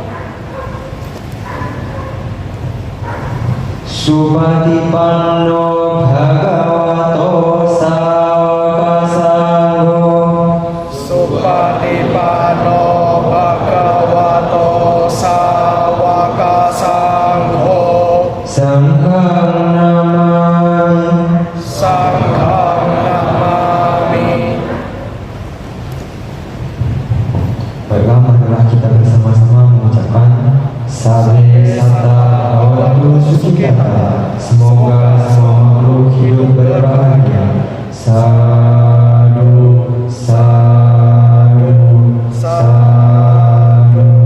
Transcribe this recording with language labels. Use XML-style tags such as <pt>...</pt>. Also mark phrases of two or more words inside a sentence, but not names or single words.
<pi>Supatipanno Bhagavato Sāvaka Sangho. Supatipanno Bhagavato Sāvaka Sangho. Sangham namami. Sangham namami.</pi> <id>Baiklah, marilah kita bersama-sama mengucapkan</id> <pi>Sabe Sata Bhavatu Sukhita.</pi> <id>Semoga semua makhluk hidup berbahagia.</id> <pi>Sadu, sadu, sadu.</pi>